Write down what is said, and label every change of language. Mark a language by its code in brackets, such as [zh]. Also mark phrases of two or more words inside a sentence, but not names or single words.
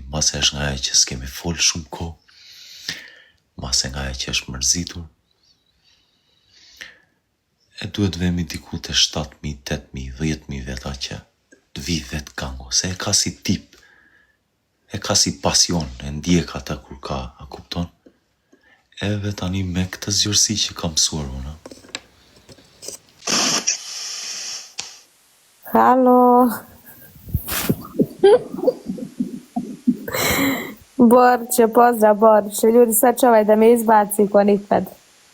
[sq] Mase është nga e që s'kemi folë shumë kohë, mase nga e që është mërzitur, e duhet vemi diku të 7000, 8000, 10000 veta që të vi vetë Kango, se e ka si tip, e ka si pasion, e ndjek ata kur ka, a kupton? Eve tani me këtë zgjërsi që kam mësuar unë. [sr] Halo. Borče, pozdrav Borče. Ljudi, sad čuvaj da me izbaci ko nikad.